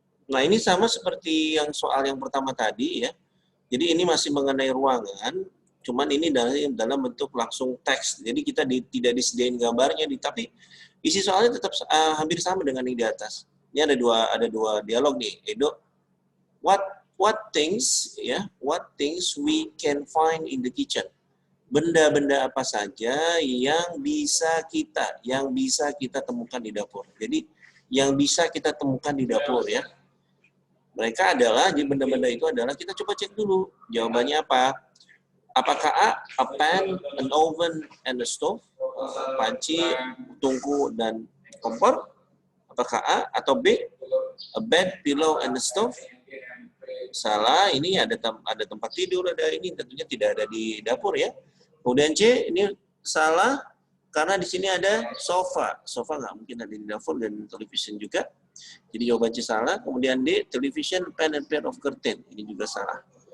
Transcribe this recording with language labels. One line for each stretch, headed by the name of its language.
Indonesian: Nah, ini sama seperti yang soal yang pertama tadi, ya. Jadi ini masih mengenai ruangan, cuman ini dalam bentuk langsung teks. Jadi kita tidak disediain gambarnya, tapi isi soalnya tetap hampir sama dengan yang di atas. Ini ada dua dialog nih.
English: Edo, what things we can find in the kitchen?
Indonesian: Benda-benda apa saja yang bisa kita temukan di dapur. Jadi yang bisa kita temukan di dapur, ya. Mereka adalah, di benda-benda itu adalah, kita coba cek dulu jawabannya apa. Apakah
English: A pan, an oven, and a stove,
Indonesian: panci, tungku, dan kompor? Apakah
English: A?
Indonesian: Atau
English: B, a bed, pillow, and a stove?
Indonesian: Salah, ini ada tempat tidur, ada ini, tentunya tidak ada di dapur, ya. Kemudian C, ini salah, karena di sini ada sofa. Sofa nggak mungkin ada di dapur, dan television juga. Jadi jawaban C salah. Kemudian
English: D, television, pen, and pair of curtain.
Indonesian: Ini juga salah.